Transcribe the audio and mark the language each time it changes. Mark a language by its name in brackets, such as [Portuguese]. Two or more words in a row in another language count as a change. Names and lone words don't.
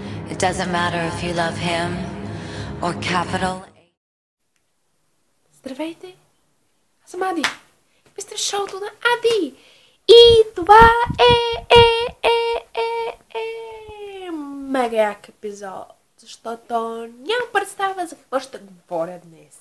[English] It doesn't matter if you love him or capital. [Bulgarian] Здравейте! Аз съм Ади. Вие сте в шоуто на Ади. И това е мега як епизод. Защото нямам представа за какво ще говоря днес.